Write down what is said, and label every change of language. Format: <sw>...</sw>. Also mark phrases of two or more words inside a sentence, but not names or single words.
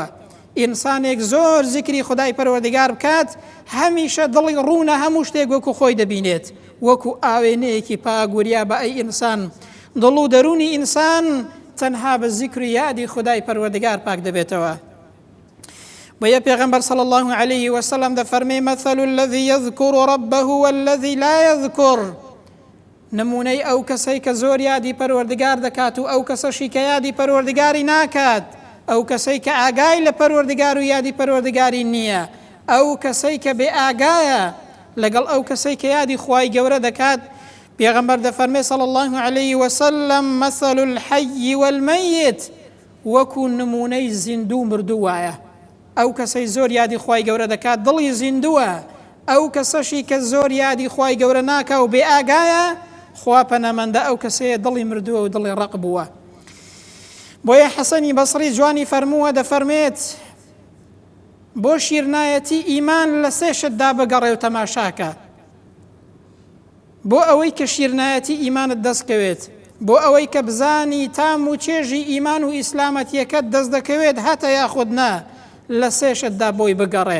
<ckb>ئینسانێک زۆر ذیکری خودای پەروەردگار بکات هەمیشە دڵی ڕوونە هەموو شتێک وەکو خۆی دەبینێت، وەکو ئاوێنەیەکی پاگوریا بە ئەی ئینسان. دڵ و دەرونی ئینسان تەنها بە ذیکر و یادی خودای پەروەردگار پاک دەبێتەوە. بۆیە پێغەمبەر</ckb> <ar>صلی الله عليه وسلم دەفەرمێ مثل الذي يذكر ربه والذي لا يذكر،</ar> <ckb>نمونەی ئەو کەسەی کە زۆر یادی پەروەردگار دەکات و ئەو کەسەشی کە یادی پەروەردگاری ناکات، ئەو کەسەی کە ئاگای لە پەروەردگار و یادی پەروەردگاری نییە، ئەو کەسەی کە بێ ئاگایە لەگەڵ ئەو کەسەی کە یادی خوای گەورە دەکات. پێغەمبەر دەفەرمێ</ckb> <ar>صلی الله عليه وسلم مثل الحي والميت،</ar> <ckb>وەکو نمونەی زیندوو مردوو وایە. ئەو کەسەی زۆر یادی خوای گەورە دەکات دڵی زیندووە، ئەو کەسەشی کە زۆر یادی خوای گەورە ناکا و بێ ئاگایە خوا پەنەمەندە ئەو کەسەیە دڵی مردووە و دڵی ڕق بووە. بۆیە حەسەنی بەسری جوانی فەرمووە دەفەرمێت بۆ شیرنایەتی ئیمان لە سێ شتدا بگەڕێ و تەماشاکە، بۆ ئەوەی کە شیرنایەتی ئیمانت دەستکەوێت، بۆ ئەوەی کە بزانی تام و چێژی ئیمان و ئیسلامەتیەکەت دەست دەکەوێت هەتە یاخود نا، لە سێ شتدا بۆی بگەڕێ.</ckb>